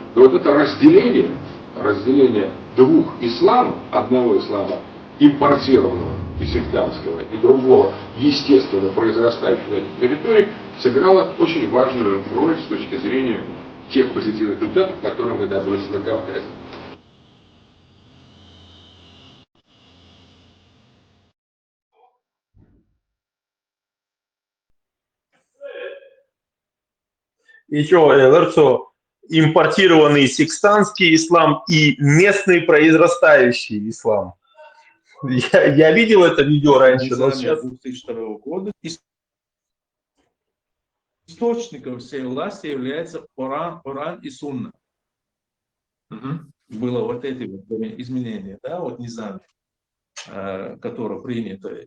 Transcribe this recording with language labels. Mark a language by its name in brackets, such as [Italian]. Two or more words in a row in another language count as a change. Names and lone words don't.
[Russian] Но вот это разделение разделение двух исламов, одного ислама импортированного и сектантского, и другого естественно произрастающего на этих территориях, сыграло очень важную роль с точки зрения тех позитивных результатов, которые мы добились на Кавказе. Еще, Лерцо, импортированный сектантский ислам и местный произрастающий ислам. Я видел это видео раньше, но сейчас... 2002 года источником всей власти является Коран и Сунна. Было вот эти вот изменения, да, вот низами, которые приняты.